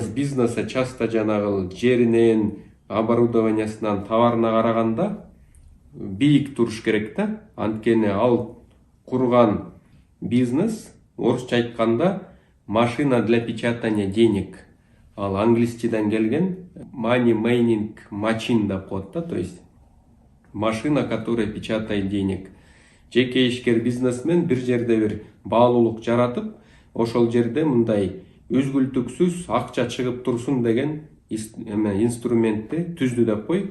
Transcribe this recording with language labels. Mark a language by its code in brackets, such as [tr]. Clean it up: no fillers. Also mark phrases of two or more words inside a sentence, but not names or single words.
[ru] Стоимость бизнеса часто [ky] жанагы жеринен, оборудованиясынан товарына караганда бийик туруш керек да. Анткени ал курган бизнес, орусча айтканда, [ru] машина для печатания денег. [ky] Ал англисчеден келген [en] money making machine [ky] деп коет да, [ru] то есть машина, которая печатает денег. [ky] Жеке ишкер бизнесмен бир жерде бир баалуулук жаратып, ошол жерде мындай үзгүлтүксүз акча чыгып турсун деген инструментти түздү деп кой.